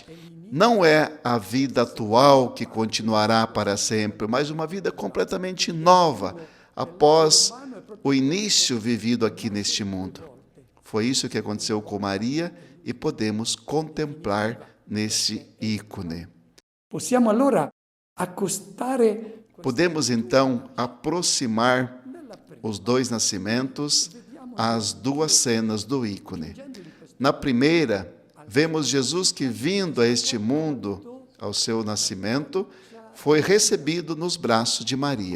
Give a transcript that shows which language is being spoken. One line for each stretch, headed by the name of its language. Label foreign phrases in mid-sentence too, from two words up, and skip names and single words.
Portuguese: Não é a vida atual que continuará para sempre, mas uma vida completamente nova após o início vivido aqui neste mundo. Foi isso que aconteceu com Maria e podemos contemplar nesse ícone.
Italian: Possiamo allora accostare
Portuguese: Podemos então aproximar os dois nascimentos às duas cenas do ícone. Na primeira, vemos Jesus que, vindo a este mundo, ao seu nascimento, foi recebido nos braços de Maria.